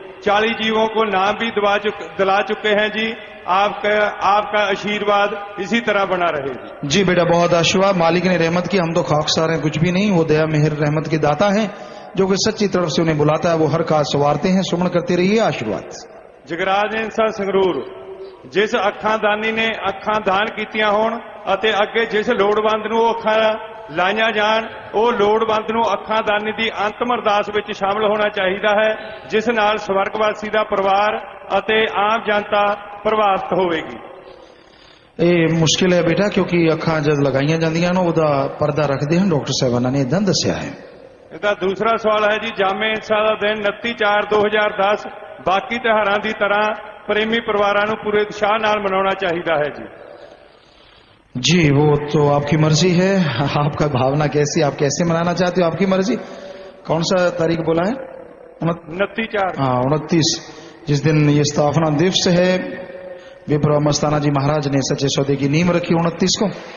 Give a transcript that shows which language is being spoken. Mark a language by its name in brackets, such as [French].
[Hindi] 40 जीवों को नाम भी दिला चुके हैं जी। आपका आशीर्वाद इसी तरह बना रहे जी। जी बेटा बहुत आशीर्वाद, मालिक ने रहमत की, हम तो खाकसार हैं कुछ भी नहीं, वो दया मेहर रहमत के दाता हैं, जो कि सच्ची तरफ से उन्हें बुलाता है वो हर काज संवारते हैं। सुमन करते रहिए, आशीर्वाद। [Punjabi] जगराज इंसा संगरूर, [Hindi] जिस अखां दानी ने अखां दान कीतियां होण [Punjabi] ਅਤੇ ਅੱਗੇ ਜਿਸ ਲੋੜਵੰਦ ਨੂੰ ਉਹ ਅੱਖਾਂ ਲਾਈਆਂ ਜਾਣ, ਉਹ ਲੋੜਵੰਦ ਨੂੰ ਅੱਖਾਂ ਦਾਨੀ ਦੀ ਅੰਤਮ ਅਰਦਾਸ ਵਿੱਚ ਸ਼ਾਮਲ ਹੋਣਾ ਚਾਹੀਦਾ ਹੈ, ਜਿਸ ਨਾਲ ਸਵਰਗਵਾਸੀ ਦਾ ਪਰਿਵਾਰ ਅਤੇ ਆਮ ਜਨਤਾ ਪ੍ਰਭਾਵਿਤ ਹੋਵੇਗੀ। ਇਹ ਮੁਸ਼ਕਿਲ ਹੈ ਬੇਟਾ, ਕਿਉਂਕਿ ਅੱਖਾਂ ਜਦ ਲਗਾਈਆਂ ਜਾਂਦੀਆਂ ਨੇ ਉਹਦਾ ਪਰਦਾ ਰੱਖਦੇ ਹਨ, ਡਾਕਟਰ ਸਾਹਿਬਾਨਾਂ ਨੇ ਇਦਾਂ ਦੱਸਿਆ ਹੈ। ਇਹਦਾ ਦੂਸਰਾ ਸਵਾਲ ਹੈ ਜੀ, ਜਾਮੇ ਇੰਸਾ ਦਾ ਦਿਨ 29/4/2010 ਬਾਕੀ ਤਿਉਹਾਰਾਂ ਦੀ ਤਰ੍ਹਾਂ [Hindi] प्रेमी परिवारों को पूरे उत्साह [Punjabi] नाल मनाना चाहिए है जी। [Hindi] जी वो तो आपकी मर्जी है, आपका भावना कैसी, आप कैसे मनाना चाहते हो, आपकी मर्जी। कौन सा तारीख बोला है? 29/4। हाँ 29, जिस दिन ये स्थापना दिवस है, विप्र मस्ताना जी महाराज ने सच्चे सौदे की नींव रखी 29 को।